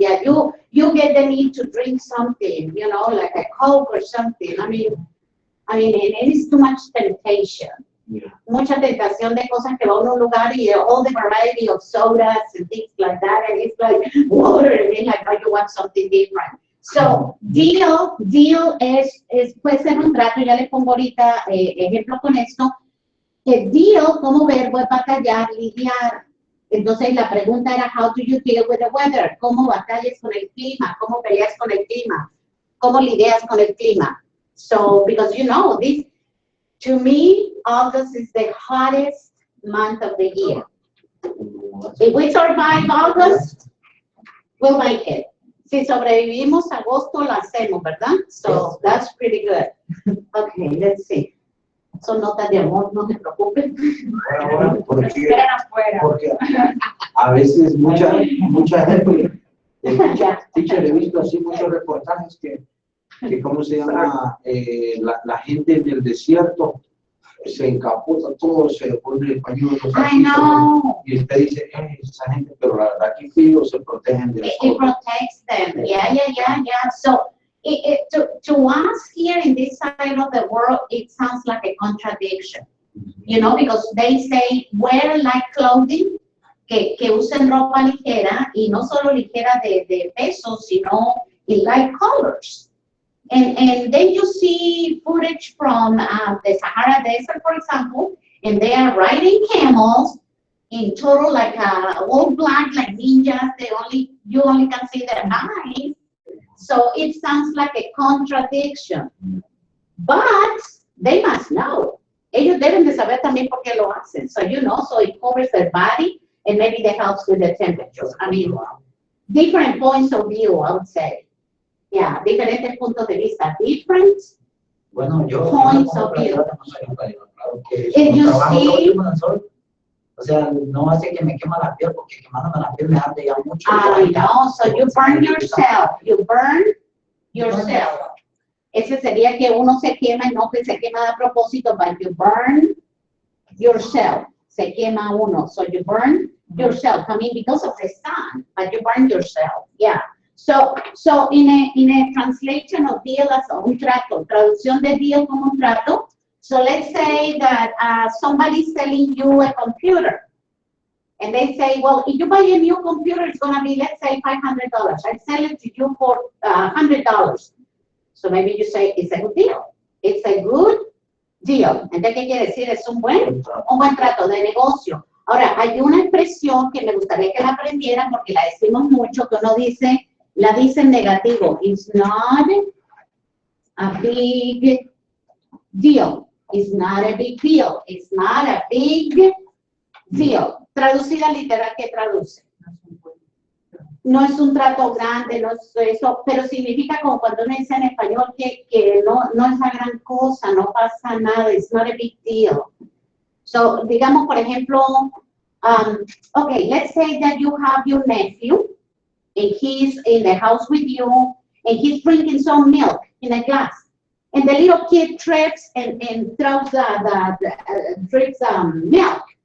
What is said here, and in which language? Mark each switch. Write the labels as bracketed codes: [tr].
[en] Yeah, you get the need to drink something, you know, like a Coke or something. I mean, and it is too much temptation. Yeah. [es] Mucha tentación de cosas que va a un lugar y [en] all the variety of sodas and things like that, and it's like water, and it's like, oh, you want something different. [es] So, deal puede ser un trato, ya les pongo ahorita ejemplo con esto. Que deal como verbo es batallar, lidiar. Entonces la pregunta era, [en] how do you deal with the weather? [es] ¿Cómo batallas con el clima? ¿Cómo peleas con el clima? ¿Cómo lidias con el clima? [en] So, because you know, this, to me, August is the hottest month of the year. If we survive August, we'll make it. [es] Si sobrevivimos agosto, lo hacemos, ¿verdad? [en] So, that's pretty good. Okay, let's see. [es] Son notas de amor, no te preocupes. Porque, Esperan afuera. porque a veces mucha gente, teacher, he visto así muchos reportajes que ¿cómo se llama? La gente en el desierto se encapota todo, se pone el pañuelo. [en] I know. [es] Y usted dice, esa gente, pero la verdad que frío se protegen del [en] It [es] sol. [en] protects them. Yeah. So to us here in this side of the world, it sounds like a contradiction. You know, because they say wear light clothing, [es] que usen ropa ligera, y no solo ligera de peso, sino [en] in light colors. And then you see footage from the Sahara Desert, for example, and they are riding camels in total like all black, like ninjas. You only can see their eyes. So it sounds like a contradiction. But they must know. [es] Ellos deben de saber también por qué lo hacen. [en] So you know, so it covers their body and maybe it helps with the temperature. I mean, different points of view, I would say. [es] Yeah, diferentes puntos de vista, different Bueno, yo [en] points of view. [es] no soy un playero, claro que [en] If you [es] trabajo todo el [en] see, [es] tiempo en el sol. O sea, no hace que me quema la piel, porque quemándome la piel me arde ya mucho. [en] I know, so you burn yourself. You burn yourself. [es] Ese sería que uno se quema y no que se quema a propósito, [en] but you burn yourself. [es] Se quema uno. [en] So you burn yourself. I mean, because of the sun, but you burn yourself. Yeah. So in a translation of deal as un trato, [es] traducción de deal como un trato. [en] So let's say that somebody's selling you a computer. And they say, well, if you buy a new computer, it's going to be, let's say, $500. I sell it to you for $100. So maybe you say, it's a good deal. It's a good deal. [es] Entonces, ¿qué quiere decir? Es un buen trato de negocio. Ahora, hay una expresión que me gustaría que la aprendieran porque la decimos mucho, que uno dice, la dice en negativo. [en] It's not a big deal. It's not a big deal. It's not a big deal. [es] Traducida literal, ¿qué traduce? No es un trato grande, no es eso, pero significa como cuando uno dice en español que no es la gran cosa, no pasa nada, [en] it's not a big deal. So, [es] digamos, por ejemplo, [en] okay, let's say that you have your nephew, and he's in the house with you, and he's drinking some milk in a glass. And the little kid trips and throws drinks milk.